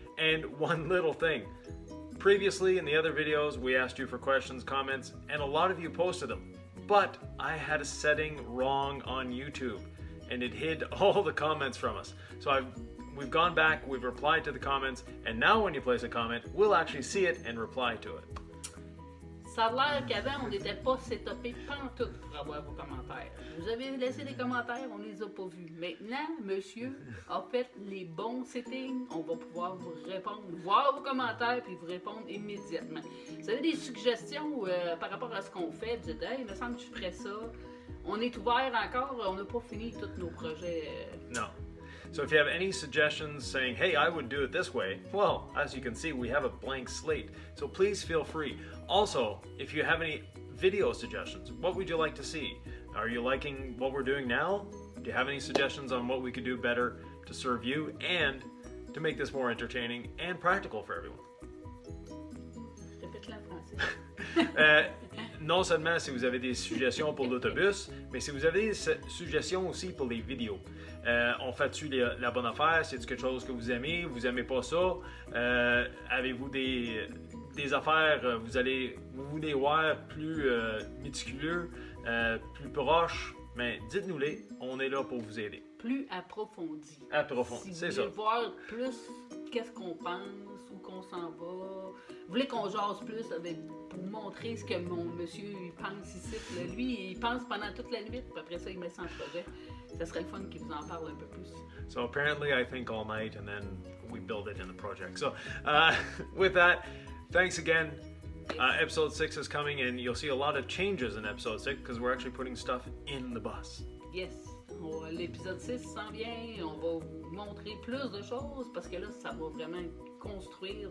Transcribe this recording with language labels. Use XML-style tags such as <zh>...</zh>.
<en>And one little thing. Previously, in the other videos, we asked you for questions, comments, and a lot of you posted them. but I had a setting wrong on YouTube and it hid all the comments from us. So we've gone back, we've replied to the comments, and now when you place a comment, we'll actually see it and reply to it.</en> <fr>Ça a l'air qu'avant, on n'était pas setupé pantoute pour avoir vos commentaires. Vous avez laissé des commentaires, on les a pas vus. Maintenant, monsieur a fait les bons settings, on va pouvoir vous répondre, voir vos commentaires puis vous répondre immédiatement. Vous avez des suggestions par rapport à ce qu'on fait, vous dites, hey, il me semble que je ferais ça. On est ouvert encore, on n'a pas fini tous nos projets.</fr> <en>No. So if you have any suggestions saying, hey, I would do it this way, well, as you can see, we have a blank slate. So please feel free. Also, if you have any video suggestions, what would you like to see? Are you liking what we're doing now? Do you have any suggestions on what we could do better to serve you and to make this more entertaining and practical for everyone?</en> <fr>Répète-le en français. Non seulement si vous avez des suggestions pour l'autobus, mais si vous avez des suggestions aussi pour les vidéos. On fait-tu la bonne affaire? C'est quelque chose que vous aimez pas ça? Avez-vous des affaires, vous voulez voir plus méticuleux, plus proches? Mais dites-nous-les, on est là pour vous aider. Plus approfondi. Approfondi, c'est ça. Si vous voulez voir plus qu'est-ce qu'on pense, où qu'on s'en va, vous voulez qu'on jase plus pour montrer ce que mon monsieur il pense ici. Là. Lui, il pense pendant toute la nuit, puis après ça, il met ça en projet. Ça serait le fun qu'il vous en parle un peu plus.</fr> <en>So apparently I think all night and then we build it in the project. So with that, thanks again. Episode 6 is coming and you'll see a lot of changes in episode 6 because we're actually putting stuff in the bus. Yes.</en> <fr>L'épisode 6 s'en vient. On va vous montrer plus de choses parce que là, ça va vraiment construire.</fr>